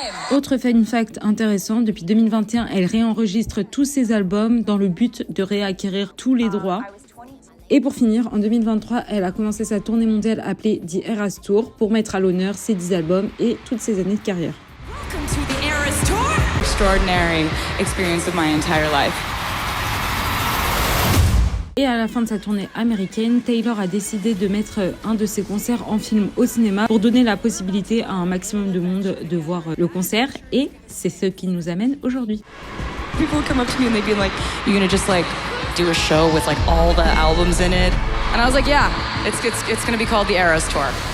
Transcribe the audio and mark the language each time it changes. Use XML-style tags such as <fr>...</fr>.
<fr>Autre fun fact intéressant, depuis 2021, elle réenregistre tous ses albums dans le but de réacquérir tous les droits. Et pour finir, en 2023, elle a commencé sa tournée mondiale appelée The Eras Tour pour mettre à l'honneur ses 10 albums et toutes ses années de carrière.</fr> <en>Welcome to the Eras Tour. Extraordinary experience of my entire life.</en> <fr>Et à la fin de sa tournée américaine, Taylor a décidé de mettre un de ses concerts en film au cinéma pour donner la possibilité à un maximum de monde de voir le concert. Et c'est ce qui nous amène aujourd'hui.</fr> <en>People would come up to me and they'd be like, "You're gonna just like do a show with like all the albums in it?" And I was like, "Yeah, it's gonna be called the Eras Tour.</en>